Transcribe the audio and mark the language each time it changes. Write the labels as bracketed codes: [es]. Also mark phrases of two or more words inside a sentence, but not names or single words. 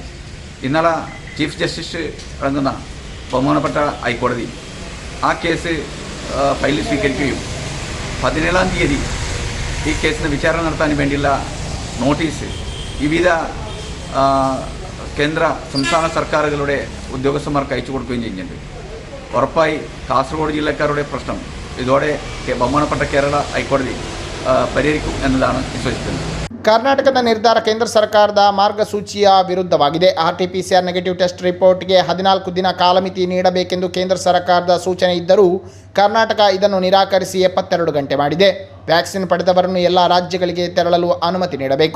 [ml] ഇന്നലെ ചീഫ് ജസ്റ്റിസ് അടങ്ങുന്ന ബഹുമാനപ്പെട്ട ഹൈക്കോടതി ആ കേസ് ഫയലിൽ സ്വീകരിക്കുകയും 17-ാം തീയതി ഈ കേസിന് വിചാരണ നടത്താൻ വേണ്ടിയുള്ള നോട്ടീസ് വിവിധ കേന്ദ്ര സംസ്ഥാന സർക്കാരുകളുടെ ഉദ്യോഗസ്ഥന്മാർക്ക് അയച്ചു കൊടുക്കുകയും ചെയ്യുന്നുണ്ട്. ഉറപ്പായി കാസർഗോഡ് ജില്ലക്കാരുടെ പ്രശ്നം ഇതോടെ ബഹുമാനപ്പെട്ട കേരള ഹൈക്കോടതി പരിഹരിക്കും എന്നതാണ് വിശ്വസിക്കുന്നത്. [kn] ಕರ್ನಾಟಕದ ನಿರ್ಧಾರ ಕೇಂದ್ರ ಸರ್ಕಾರದ ಮಾರ್ಗಸೂಚಿಯ ವಿರುದ್ಧವಾಗಿದೆ. RT-PCR [en] negative test report [kn] 14 ದಿನ ಕಾಲಮಿತಿ ನೀಡಬೇಕೆಂದು ಕೇಂದ್ರ ಸರ್ಕಾರದ ಸೂಚನೆ ಇದ್ದರೂ ಕರ್ನಾಟಕ ಇದನ್ನು ನಿರಾಕರಿಸಿ 72 ಗಂಟೆ ಮಾಡಿದೆ. ವ್ಯಾಕ್ಸಿನ್ ಪಡೆದವರನ್ನು ಎಲ್ಲ ರಾಜ್ಯಗಳಿಗೆ ತೆರಳಲು ಅನುಮತಿ ನೀಡಬೇಕು.